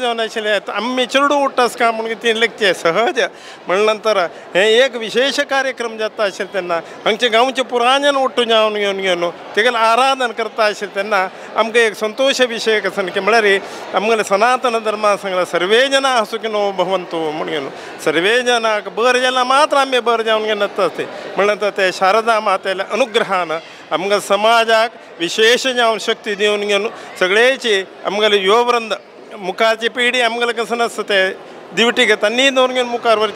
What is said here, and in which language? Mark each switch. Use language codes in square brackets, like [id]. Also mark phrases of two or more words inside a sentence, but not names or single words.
[kok] जावन आशिल्ले आमी चेडू उठ्ठास का म्हणून ती लेखचे सहज म्हणले नंतर हे एक विशेष कार्यक्रम जाता आशिल्ले तेन्ना हांगचे गांवचे पुराजन उठून जावन घेवन तिका आराधन करता आशिल्ले तेन्ना आमकां एक संतोश विशय कसं की म्हळ्यार आमगेले सनातन धर्मान सांगला [sa] सर्वे जना सुखिनो भवन्तु [kok] म्हणून सर्वे जनाक बरें जाल्यार मात्र आमी बरें जावन घेनात म्हणल्यार ते शारदा मातेल्या अनुग्रहान आमकां समाजाक विशेष जावन शक्ती दिवन घेवन सगळेची आमगेले युववृंद मुखारची पिढी आमगेले कसं नासता ते दिवटी तांणी दवरून घेवन मुखार व्हरची